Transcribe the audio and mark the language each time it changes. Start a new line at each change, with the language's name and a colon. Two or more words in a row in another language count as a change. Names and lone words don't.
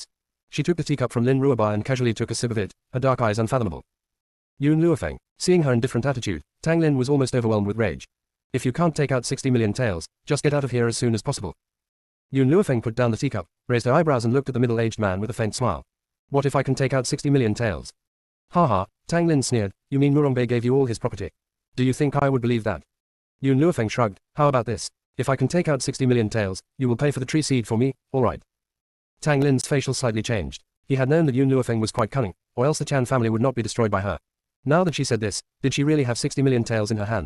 English: She took the teacup from Lin Ruobai and casually took a sip of it, her dark eyes unfathomable. Yun Luofeng, seeing her indifferent attitude, Tang Lin was almost overwhelmed with rage. "If you can't take out 60 million taels, just get out of here as soon as possible." Yun Luofeng put down the teacup, raised her eyebrows and looked at the middle-aged man with a faint smile. "What if I can take out 60 million taels?" "Ha ha," Tang Lin sneered, "you mean Murongbei gave you all his property? Do you think I would believe that?" Yun Luofeng shrugged, "How about this? If I can take out 60 million taels, you will pay for the tree seed for me, alright." Tang Lin's facial slightly changed. He had known that Yun Luofeng was quite cunning, or else the Chan family would not be destroyed by her. Now that she said this, did she really have 60 million taels in her hand?